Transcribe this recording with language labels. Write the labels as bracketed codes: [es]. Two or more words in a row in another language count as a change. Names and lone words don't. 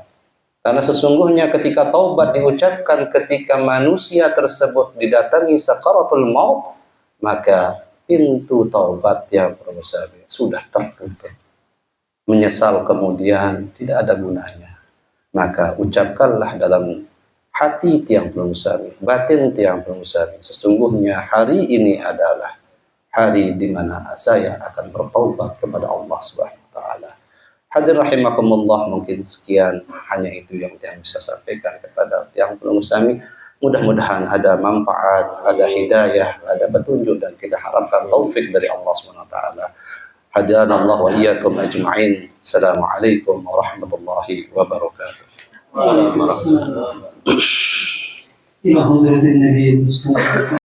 [id] Karena sesungguhnya ketika taubat diucapkan ketika manusia tersebut didatangi sakaratul maut, maka pintu taubat yang berbesar sudah tertutup. Menyesal kemudian tidak ada gunanya. Maka ucapkanlah dalam hati [sas] tiang pelungsari, [id] batin [sas] tiang pelungsari. [id] Sesungguhnya hari ini adalah hari di mana saya akan bertaubat kepada [ar] الله سبحانه وتعالى. [id] Hadir rahimakumullah, mungkin sekian hanya itu yang saya bisa sampaikan kepada [sas] tiang pelungsari. [id] Mudah-mudahan ada manfaat, ada hidayah, ada petunjuk, dan kita harapkan taufik dari [ar] الله سبحانه وتعالى. هدانا الله وإياكم أجمعين. السلام عليكم ورحمة الله وبركاته. إلى حضرة النبي المصطفى